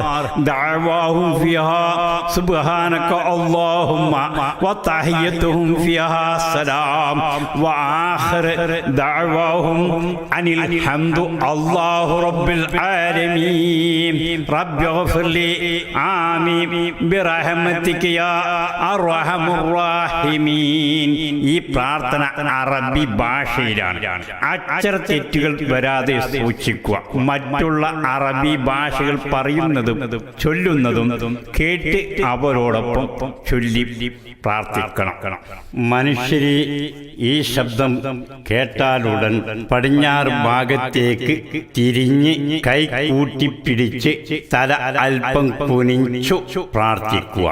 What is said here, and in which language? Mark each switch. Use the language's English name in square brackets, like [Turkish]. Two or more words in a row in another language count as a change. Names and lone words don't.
[Arabic] دعواهم فيها سبحانك اللهم وتحيتهم فيها سلام وآخر دعواهم أن الحمد الله رب العالمين. رب اغفر لي آمين برحمتك يا أرحم الراحمين. [Malayalam] ഈ പ്രാർത്ഥന അറബി ഭാഷയിലാണ്. അക്ഷരത്തെറ്റുകൾ വരാതെ സൂക്ഷിക്കുക. മറ്റുള്ള അറബി ഭാഷകൾ പറയുന്നതും ചൊല്ലുന്നതും കേട്ട് അവരോടൊപ്പം ചൊല്ലി പ്രാർത്ഥിക്കണം. മനുഷ്യരെ ഈ ശബ്ദം കേട്ടാലുടൻ പടിഞ്ഞാറ് ഭാഗത്തേക്ക് തിരിഞ്ഞ് കൈ കൂട്ടിപ്പിടിച്ച് തല അല്പം കുനിച്ചു പ്രാർത്ഥിക്കുക.